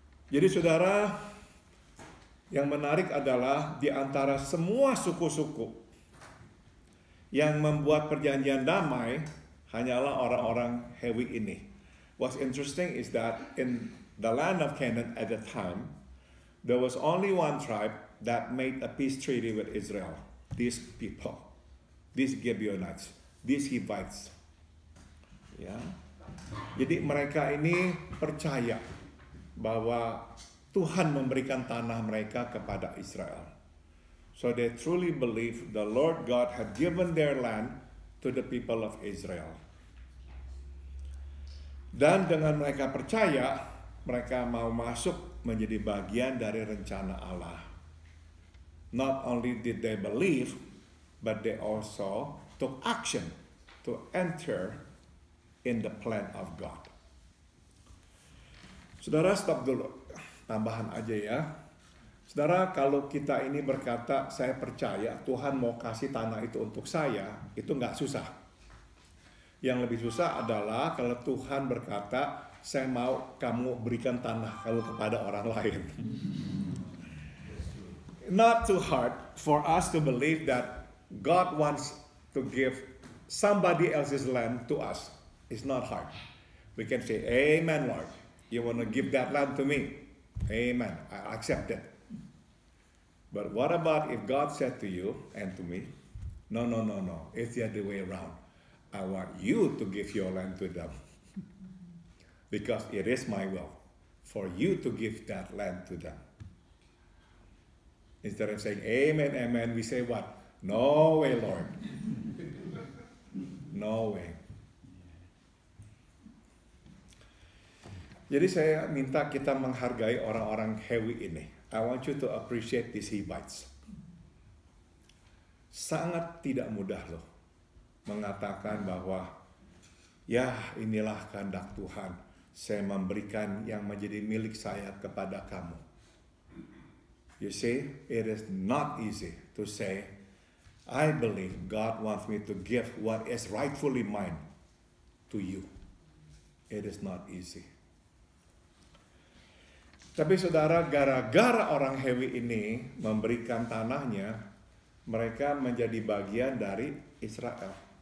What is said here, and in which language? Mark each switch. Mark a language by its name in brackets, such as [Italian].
[Indonesian] Jadi saudara, yang menarik adalah di antara semua suku-suku yang membuat perjanjian damai hanyalah orang-orang Hewi ini. [English] What's interesting is that in the land of Canaan at the time, there was only one tribe that made a peace treaty with Israel. These people, these Gibeonites, these Hivites. [Indonesian] Ya. Jadi mereka ini percaya bahwa Tuhan memberikan tanah mereka kepada Israel. [English] So they truly believe the Lord God had given their land to the people of Israel. [Indonesian] Dan dengan mereka percaya, mereka mau masuk menjadi bagian dari rencana Allah. [English] Not only did they believe, but they also took action to enter in the plan of God. [Indonesian] Saudara, stop dulu. Tambahan aja ya. Saudara, kalau kita ini berkata, saya percaya Tuhan mau kasih tanah itu untuk saya, itu nggak susah. Yang lebih susah adalah kalau Tuhan berkata, saya mau kamu berikan tanah kalau kepada orang lain. [English] Not too hard for us to believe that God wants to give somebody else's land to us. It's not hard. We can say, Amen, Lord. You want to give that land to me? Amen. I accept it. But what about if God said to you and to me, no. It's the other way around. I want you to give your land to them. Because it is my will for you to give that land to them. Instead of saying, amen, we say what? No way, Lord. No way. [Indonesian] Jadi saya minta kita menghargai orang-orang Hewi ini. [English] I want you to appreciate these Hivites. [Indonesian] Sangat tidak mudah loh mengatakan bahwa ya inilah kehendak Tuhan. Saya memberikan yang menjadi milik saya kepada kamu. [English] You see, it is not easy to say, I believe God wants me to give what is rightfully mine to you. It is not easy. [Indonesian] Tapi saudara, gara-gara orang Hewi ini memberikan tanahnya, mereka menjadi bagian dari Israel.